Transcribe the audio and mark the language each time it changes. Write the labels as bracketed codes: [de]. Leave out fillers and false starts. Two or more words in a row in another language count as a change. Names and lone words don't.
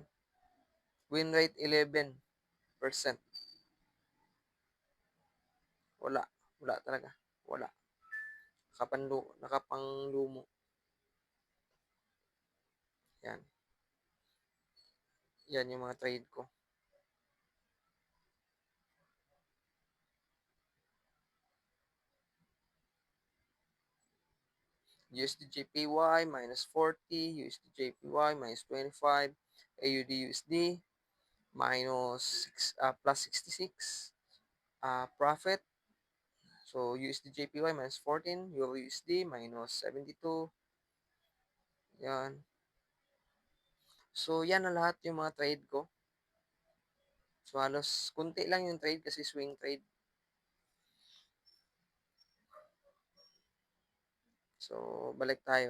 [en] Win rate 11%. [tl] Wala. Wala talaga. Wala. Nakapanglumo. Yan. Yan yung mga trade ko. [en] USD-JPY minus 40, USD-JPY minus 25, AUD-USD minus 6, plus 66, profit. So, USD-JPY minus 14, Euro-USD minus 72. [tl] Yan. So, yan na lahat yung mga trade ko. So, halos kunti lang yung trade kasi [en] swing trade. [tl] So, balik tayo.